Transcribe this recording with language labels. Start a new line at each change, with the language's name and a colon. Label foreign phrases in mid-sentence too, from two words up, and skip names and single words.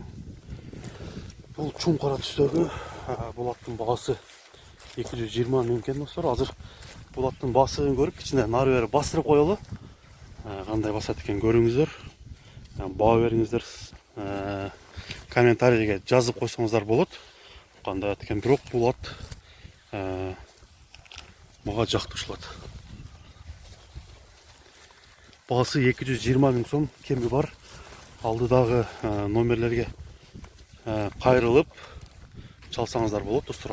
Kyrgyz: Бул чуң кара түстөгү, бул аттын баасы 220 000 экен, достор. Азыр бул аттын басыгын көрүп, кичине нары бери бастырып коелу. Кандай басат экен көрүңүздөр. Баа бериңиздер.
Kazakh: комментарийге жазып қойсаңыздар болады. Қандай ат екен,
Kyrgyz: бирок бул ат мага жакты ушул ат. Баасы 220 000 сом, кеми бар. Алдыдагы номерлерге кайрылып чалсаңыздар болот достор.